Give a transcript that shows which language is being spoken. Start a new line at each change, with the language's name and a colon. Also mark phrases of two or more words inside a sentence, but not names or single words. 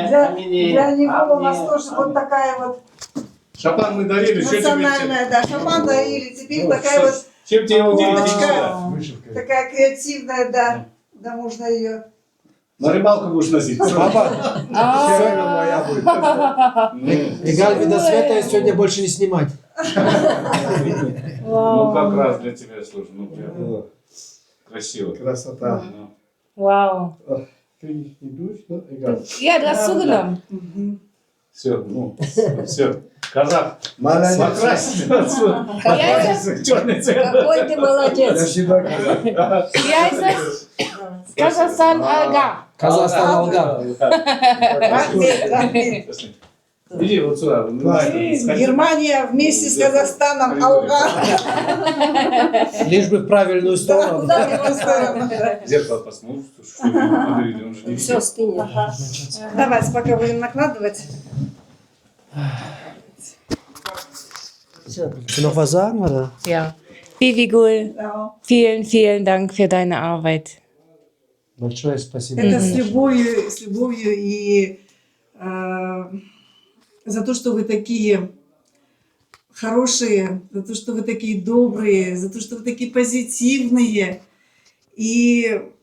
Russian: Для него у нас тоже вот такая вот Шапан мы дарили, что тебе? национальная, да, шаман дарили, теперь такая вот Чем тебе удивить? фоточка, такая креативная, да, да, можно ее. На рыбалку будешь носить. Папа, моя будет.
German: egal wie das Wetter ist,
Russian: сегодня больше не снимать. Ну как раз для тебя, слушай, ну прям красиво. Красота. Wow.
German: Krieg ich die durch? Ne? Egal. Ja, du hast zugenommen.
Russian: Все, ну, все. Казах, Молодец. покрасься. Черный цвет. Какой ты Я молодец. всегда казах.
German: Wie heißt das? Kasachstan Algar.
Russian: Казахстан, Алгар.
Kazakh: Рахмет, рахмет.
Russian: Иди вот сюда. Германия вместе с Казахстаном, Алга. Лишь бы в правильную сторону. Зеркало посмотри, что он же не Все стынет. Давайте, пока будем накладывать.
German: Willst du noch was sagen, oder? Ja. Bibigul, vielen, vielen Dank für deine Arbeit.
Russian: Большое спасибо. Это с любовью и за то, что вы такие хорошие, за то, что вы такие добрые, за то, что вы такие позитивные, и